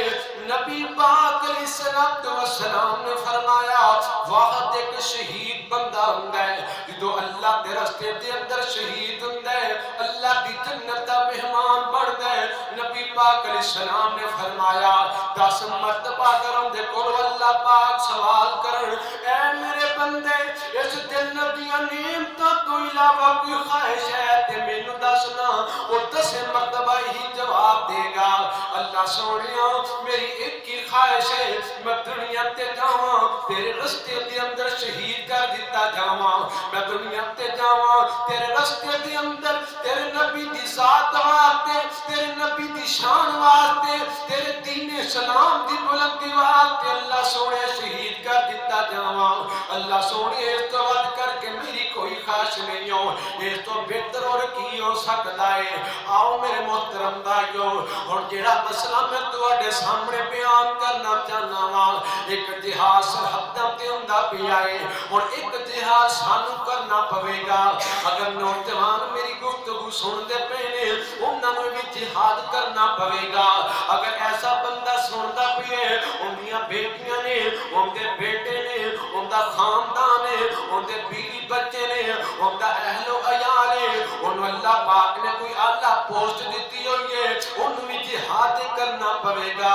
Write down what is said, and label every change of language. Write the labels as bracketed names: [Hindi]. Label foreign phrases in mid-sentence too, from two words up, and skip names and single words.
[Punjabi] نبی پاک [Arabic] علیہ السلام [Punjabi] نے فرمایا واحد ایک شہید بندہ ہوندا ہے جو اللہ دے راستے دے اندر شہید ہوندا ہے، اللہ دی جنت دا مہمان بندا ہے۔ نبی پاک [Arabic] علیہ السلام [Punjabi] نے فرمایا 10 مرتبہ اگر ہم دے کول اللہ پاک سوال کرن، اے میرے بندے اس جنت دیاں نعمتاں تو علاوہ کوئی خواہش ہے تے مینوں دسنا، وہ 10 مرتبہ ہی جواب دے گا اللہ سونیا میری ایک ہی خواہش ہے، میں دنیا تے جاواں تیرے رستے دے اندر شہید کر دیتا جاواں، میں دنیا تے جاواں تیرے رستے دے اندر تیرے نبی دی ذات واسطے، تیرے نبی دی شان واسطے، تیرے دین اسلام دی بلندی واسطے اللہ سونے شہید کر دیتا جاواں۔ اللہ سونے اس تو ود کر کے میری کوئی خواہش بخش نہیں ہو، اس تو بہتر اور کی ہو سکتا ہے۔ آؤ میرے محترم بھائیو، اور جڑا مسئلہ میں تواڈے سامنے بیان کرنا چاہنا وا، ایک جہاد سرحداں تے ہوندا پیا ہے اور ایک جہاد سانو کرنا پوے گا۔ اگر نوجوان میری گفتگو سن دے پے نے، انہاں نوں بھی جہاد کرنا پوے گا۔ اگر ایسا بندہ سندا پیا ہے، اندیاں بیٹیاں نے، اندے بیٹے نے، اندا خاندان ہے، اندے بیوی بچے نے، اندا اہل و عیال ہے، انہوں اللہ پاک نے کوئی اعلیٰ پوسٹ دیتی ہوئی ہے، انہوں بھی جہاد کرنا پوے گا۔